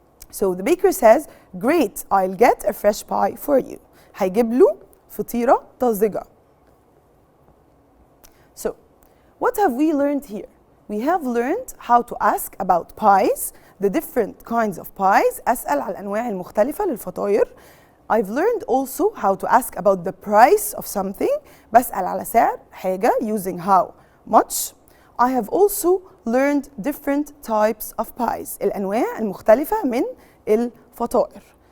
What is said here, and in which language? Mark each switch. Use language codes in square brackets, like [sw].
[en] So the baker says, great, I'll get a fresh pie for you. [ar] هيجيب له فطيرة طازجة. [en] So, what have we learned here? We have learned how to ask about pies, the different kinds of pies. [ar] أسأل على الأنواع المختلفة للفطاير. [en] I've learned also how to ask about the price of something. [ar] بسأل على سعر حاجة [en] using how much. I have also learned different types of pies. [ar] الأنواع المختلفة من الفطائر.